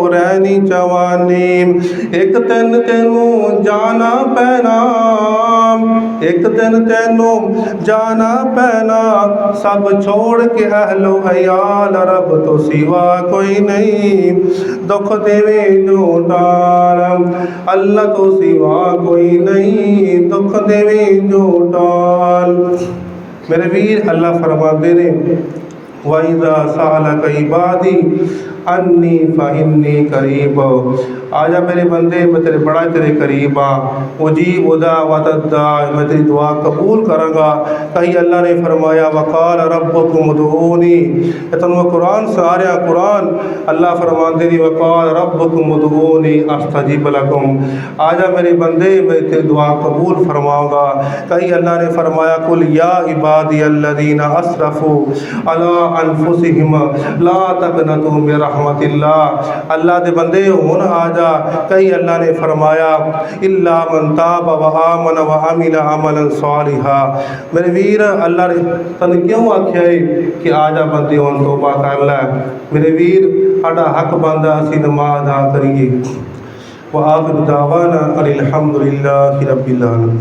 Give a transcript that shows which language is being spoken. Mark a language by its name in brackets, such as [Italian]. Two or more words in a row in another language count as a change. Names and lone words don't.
[Punjabi] رہنی جوانی ایک دن تینوں جانا پینا ایک دن تینوں جانا پینا سب چھوڑ کے اہل و عیال رب توں سوا کوئی نہیں دکھ دیوے جو ٹال اللہ توں سوا کوئی نہیں دکھ دیوے جو ٹال अल्लाह तो सिवा कोई नहीं दुख देवे जो टाल میرے ویر اللہ فرماتے نے [Arabic] وإذا سألك عبادي عني فإني قريب, [Punjabi] آجا میرے بندے میں تیرے بڑا تیرے قریب آں, [Arabic] أجيب دعوة الداع, [Punjabi] میں تیری دعا قبول کراں گا. کہیں اللہ نے فرمایا [Arabic] وقال ربكم ادعوني, [Punjabi] تم قرآن سارے قرآن اللہ فرماتے نے [Arabic] وقال ربكم ادعوني أستجب لكم, [Punjabi] آجا میرے بندے میں تیری دعا قبول فرماؤں گا. کہیں اللہ نے فرمایا [Arabic] قل يا عبادي الذين أسرفوا على أنفسهم لا تقنطوا من رحمة الله, [Punjabi] اللہ دے بندے ہن آجا. کئی اللہ نے فرمایا [Arabic] إلا من تاب وآمن وعمل عملا صالحا, [Punjabi] میرے ویر اللہ نے تن کیوں آکھیا ہے کہ آجا بندے ہن توبہ کر لے. میرے ویر ساڈا حق بن دا اسیں نماز ادا کریے. [Arabic] وآخر دعوانا أن الحمد لله رب العالمين.